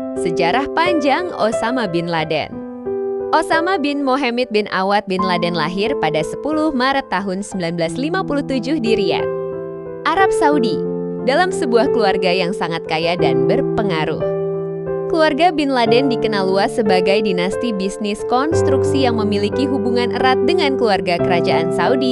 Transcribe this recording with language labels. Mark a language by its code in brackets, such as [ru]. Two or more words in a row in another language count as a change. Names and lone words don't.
[id] Sejarah panjang Osama bin Laden. Osama bin Mohammed bin Awad bin Laden lahir pada 10 Maret tahun 1957 di Riyadh, Arab Saudi, dalam sebuah keluarga yang sangat kaya dan berpengaruh. Keluarga bin Laden dikenal luas sebagai dinasti bisnis konstruksi yang memiliki hubungan erat dengan keluarga kerajaan Saudi.